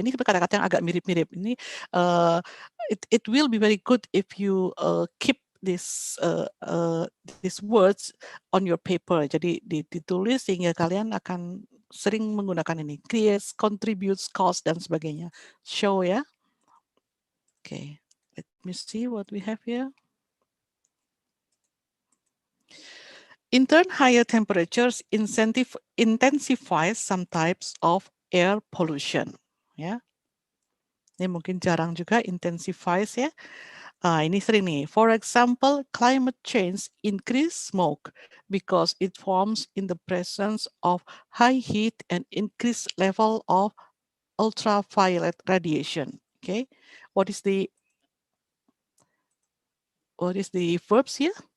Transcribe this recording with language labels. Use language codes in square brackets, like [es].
[en] Ini kata-kata yang agak mirip-mirip. Ini it will be very good if you keep these words on your paper. Jadi ditulis sehingga kalian akan [id] sering menggunakan ini. [en] Creates, contributes, cause, dan sebagainya. Show ya. Okay, let me see what we have here. In turn, higher temperatures intensify some types of air pollution. [id] Ya, ini mungkin jarang juga intensifies ya. Ini sering nih. [en] For example, climate change increase smoke because it forms in the presence of high heat and increased level of ultraviolet radiation. Okay, what is the verbs here?